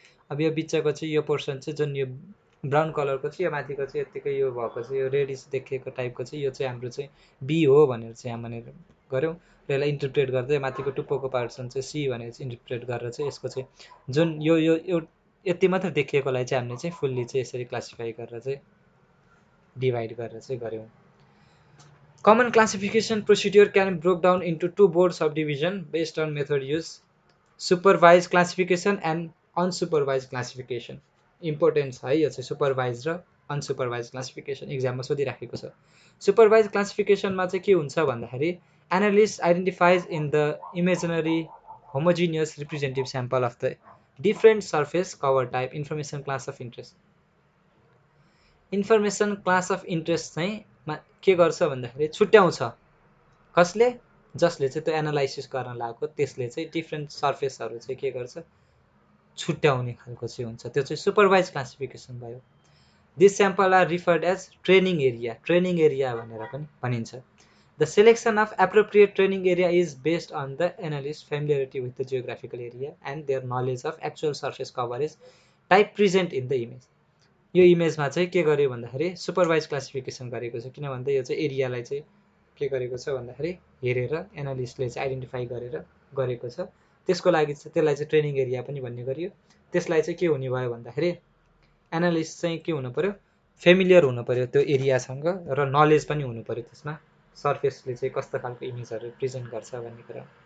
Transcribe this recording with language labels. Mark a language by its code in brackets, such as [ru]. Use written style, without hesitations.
[ne] अब यो बिचको चाहिँ यो पोर्सन चाहिँ जुन यो ब्राउन कलरको चाहिँ यो माथिको चाहिँ यत्तिकै यो भएको चाहिँ यो रेडिस देखिएको टाइपको चाहिँ यो चाहिँ हाम्रो चाहिँ बी हो भनेर चाहिँ यहाँ भनेर गऱ्यौँ। र यसलाई इन्टरप्रेट गर्दै माथिको टुप्पोको पार्सन चाहिँ सी भनेर चाहिँ इन्टरप्रेट गरेर चाहिँ यसको चाहिँ जुन यो यति मात्र देखिएकोलाई चाहिँ हामीले चाहिँ फुल्ली चाहिँ यसरी क्लासिफाई गरेर चाहिँ डिभाइड गरेर चाहिँ गऱ्यौँ। [en] Common classification procedure can be broken down into two broad subdivisions based on method use: supervised classification and unsupervised classification. [ne] Important छ है यो चाहिँ सुपरभाइज र अनसुपरभाइज क्लासिफिकेसन इक्जाममा सोधिराखेको छ। सुपरभाइज क्लासिफिकेसनमा चाहिँ के हुन्छ भन्दाखेरि [en] Analyst identifies in the imaginary homogeneous representative sample of the different surface cover type information class of interest. [ne] Information class of interest चाहिँ के गर्छ भन्दाखेरि छुट्याउँछ। कसले? जसले चाहिँ त्यो एनालाइसिस गर्न लागेको त्यसले चाहिँ डिफ्रेन्ट सर्फेसहरू चाहिँ के गर्छ छुट्याउने खालको चाहिँ हुन्छ, त्यो चाहिँ सुपरभाइज क्लासिफिकेसन भयो। [en] this sample are referred as training area, training area [ne] भनेर पनि भनिन्छ। [en] The selection of appropriate training area is based on the analyst familiarity with the geographical area and their knowledge of actual surface coverage type present in the image. [ne] यो इमेजमा चाहिँ के गर्यो भन्दाखेरि supervise classification गरेको छ, किन भन्दा यो चाहिँ एरियालाई चाहिँ के गरेको छ भन्दाखेरि हेरेर एनालिस्टले चाहिँ आइडेन्टिफाई गरेर गरेको छ। त्यसको लागि चाहिँ त्यसलाई चाहिँ ट्रेनिङ एरिया पनि भन्ने गरियो। त्यसलाई चाहिँ के हुने भयो भन्दाखेरि एनालिस्ट चाहिँ के हुनु पर्यो, फेमिलियर हुनु पर्यो त्यो एरियासँग र नलेज पनि हुनु पर्यो त्यसमा सर्फेसले चाहिँ कस्तो खालको इमेजहरू प्रेजेन्ट गर्छ भन्ने कुरा।